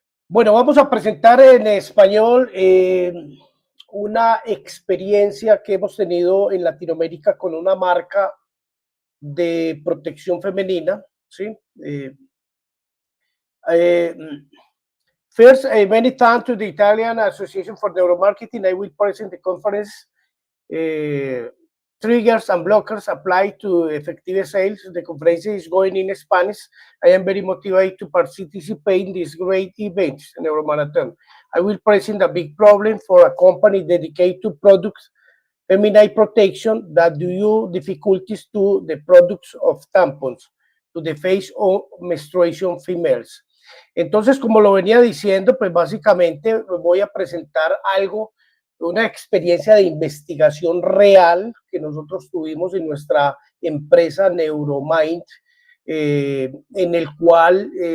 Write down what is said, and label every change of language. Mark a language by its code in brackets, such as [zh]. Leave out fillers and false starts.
[es] Bueno, vamos a presentar en español una experiencia que hemos tenido en Latinoamérica con una marca de protección femenina, ¿sí? [en] Eh, First, many thanks to the Italian Association for Neuromarketing. I will present the conference uh, triggers and blockers apply to effective sales. The conference is going in Spanish. I am very motivated to participate in this great event, Neuromarathon. I will present a big problem for a company dedicated to products feminine protection that due difficulties to the products of tampons to the face of menstruation females. [es] Entonces, como lo venía diciendo, pues básicamente voy a presentar algo, una experiencia de investigación real que nosotros tuvimos en nuestra empresa Neuromind, en el cual